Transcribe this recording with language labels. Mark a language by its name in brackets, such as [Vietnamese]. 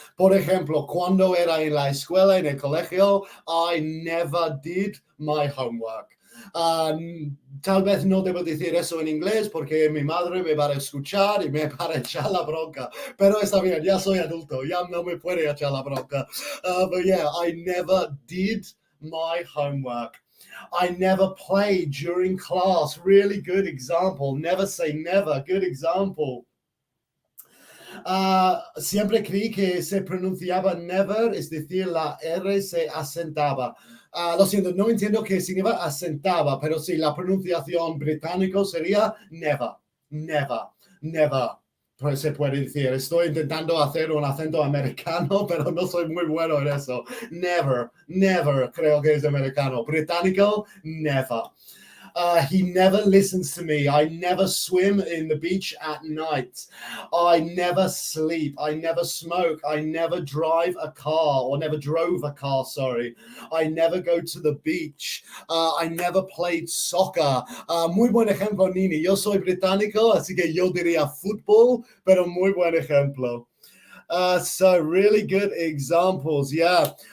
[Spanish] Por ejemplo, cuando era en la escuela, en el colegio, [English] I never did my homework. [Spanish] Tal vez no debo decir eso en inglés porque mi madre me va a escuchar y me va a echar la bronca, pero está bien, ya soy adulto, ya no me puede echar la bronca. [English] But yeah, I never did my homework. I never played during class. Really good example. Never say never. Good example. [Spanish] Siempre creí que se pronunciaba never, es decir, la R se asentaba. Lo siento, no entiendo qué significa asentaba, pero sí, la pronunciación británico sería never, never, never. Pues se puede decir, estoy intentando hacer un acento americano, pero no soy muy bueno en eso. Never, never, creo que es americano. Británico, never. [English] He never listens to me. I never swim in the beach at night. I never sleep. I never smoke. I never drive a car or never drove a car, sorry. I never go to the beach. I never played soccer. [Spanish] Muy buen ejemplo, Nini. Yo soy británico, así que yo diría fútbol, pero muy buen ejemplo. [English] So really good examples. Yeah.